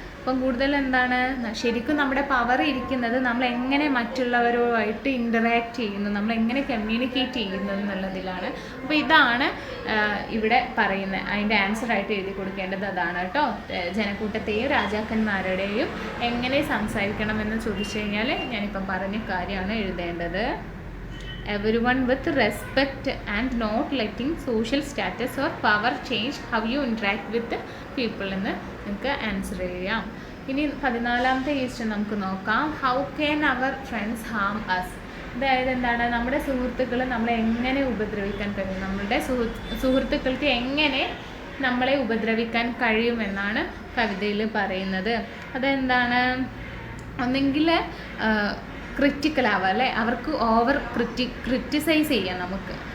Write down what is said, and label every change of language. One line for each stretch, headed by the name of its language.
Malayalam: അപ്പം കൂടുതൽ എന്താണ്, ശരിക്കും നമ്മുടെ പവർ ഇരിക്കുന്നത് നമ്മൾ എങ്ങനെ മറ്റുള്ളവരുമായിട്ട് ഇൻ്ററാക്ട് ചെയ്യുന്നു, നമ്മൾ എങ്ങനെ കമ്മ്യൂണിക്കേറ്റ് ചെയ്യുന്നു എന്നുള്ളതിലാണ്. അപ്പോൾ ഇതാണ് ഇവിടെ പറയുന്നത്. അതിൻ്റെ ആൻസറായിട്ട് എഴുതി കൊടുക്കേണ്ടത് അതാണ് കേട്ടോ. ജനക്കൂട്ടത്തെയും രാജാക്കന്മാരുടെയും എങ്ങനെ സംസാരിക്കണമെന്ന് ചോദിച്ചു കഴിഞ്ഞാൽ ഞാനിപ്പം പറഞ്ഞ കാര്യമാണ് എഴുതേണ്ടത്.
English: everyone with respect and not letting social status or power change how you interact with the people
Malayalam: എന്ന് നിങ്ങൾക്ക് ആൻസർ ചെയ്യാം. ഇനി 14ാമത്തെ ക്വസ്റ്റ്യൻ നമുക്ക് നോക്കാം.
English: How can our friends harm us.
Malayalam: അതായത് എന്താണ്, നമ്മുടെ സുഹൃത്തുക്കൾ നമ്മളെ എങ്ങനെ ഉപദ്രവിക്കാൻ കഴിയും, നമ്മളുടെ സുഹൃത്തുക്കൾക്ക് എങ്ങനെ നമ്മളെ ഉപദ്രവിക്കാൻ കഴിയുമെന്നാണ് കവിതയിൽ പറയുന്നത്. അതെന്താണ്, ഒന്നെങ്കിൽ ക്രിറ്റിക്കൽ ആവുക അല്ലേ, അവർക്ക് ഓവർ ക്രിറ്റിസൈസ് ചെയ്യാം നമുക്ക്.